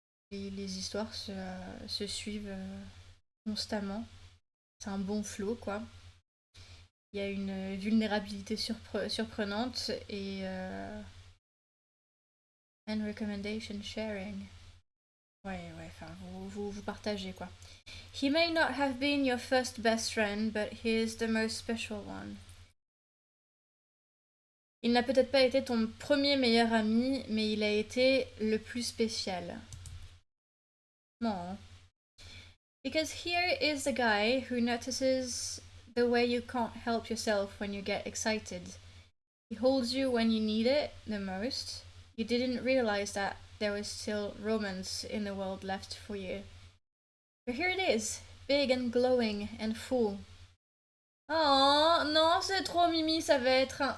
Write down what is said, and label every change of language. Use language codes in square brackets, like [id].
[fr] Les histoires se suivent constamment. C'est un bon flow, quoi. Il y a une vulnérabilité surprenante et [en] and recommendation sharing. [fr] Ouais, enfin, vous partagez, quoi. [en] He may not have been your first best friend, but he is the most special one. [fr] Il n'a peut-être pas été ton premier meilleur ami, mais il a été le plus spécial. Non. [en] Because here is the guy who notices the way you can't help yourself when you get excited. He holds you when you need it the most. You didn't realize that there was still romance in the world left for you. But here it is, big and glowing and full. [fr] Oh non, c'est trop mimi, ça va être un...